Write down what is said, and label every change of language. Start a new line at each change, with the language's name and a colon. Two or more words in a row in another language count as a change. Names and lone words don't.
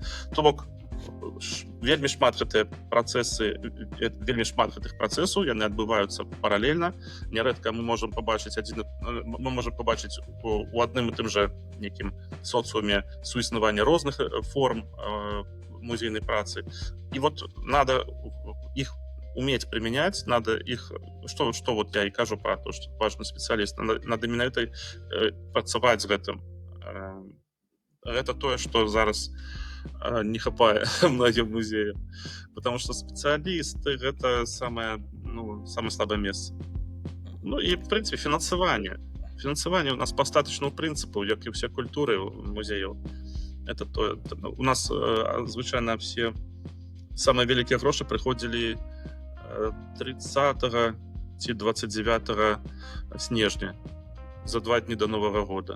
Belarusian: То бок вельмі шмат гэтых працэсаў, яны адбываюцца паралельна. Нярэдка мы можам пабачыць у адным і тым жа нейкім соцыуме суіснавання розных форм музейной працы.
Russian: И надо их уметь применять, надо их, что я и кажу про то, что важный специалист, надо именно это
Belarusian: працаваць з гэтым.
Russian: Это то, что
Belarusian: зараз не хапае
Russian: многим музеям, потому что специалисты это самое слабое место. И в принципе финансование у нас по
Belarusian: статычнаму прынцыпу, як і ўсе культуры музеяў. Это у нас звычайна все самыя вялікія грошы прыходзілі 30 ці 29 снежня, за 2 дні до Новага года.